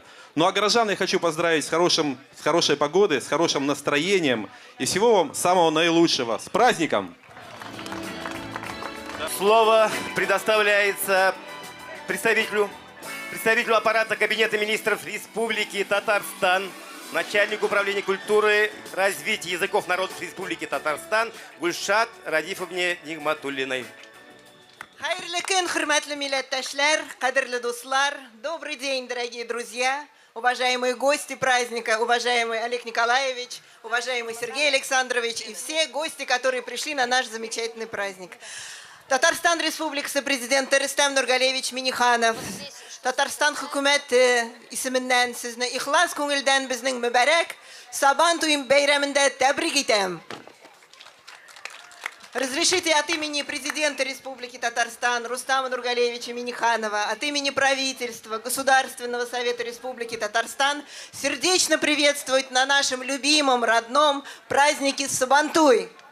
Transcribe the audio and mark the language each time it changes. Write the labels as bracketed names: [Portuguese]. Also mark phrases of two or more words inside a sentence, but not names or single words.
[Russian] Ну а горожан я хочу поздравить с хорошей погодой, с хорошим настроением и всего вам самого наилучшего. С праздником! Слово предоставляется представителю аппарата Кабинета министров Республики Татарстан, начальник управления культуры, развития языков народов Республики Татарстан Гульшат Радифовне Нигматуллиной. [Tatar] Хайрлы күн, хурматлы милләттәшләр, кадерле дуслар. [Russian] Добрый день, дорогие друзья, уважаемые гости праздника, уважаемый Олег Николаевич, уважаемый Сергей Александрович и все гости, которые пришли на наш замечательный праздник. [Tatar] Татарстан Республикасы президенты Рустам Нургалевич Минниханов, Татарстан хөкүмәте исеменнән сезне ихлас күңелдән безнең мөбарәк Сабантуй бәйрәмендә тәбрик итәм. [Russian] Разрешите от имени президента Республики Татарстан Рустама Нургалевича Минниханова, от имени правительства Государственного совета Республики Татарстан сердечно приветствовать на нашем любимом, родном празднике Сабантуй.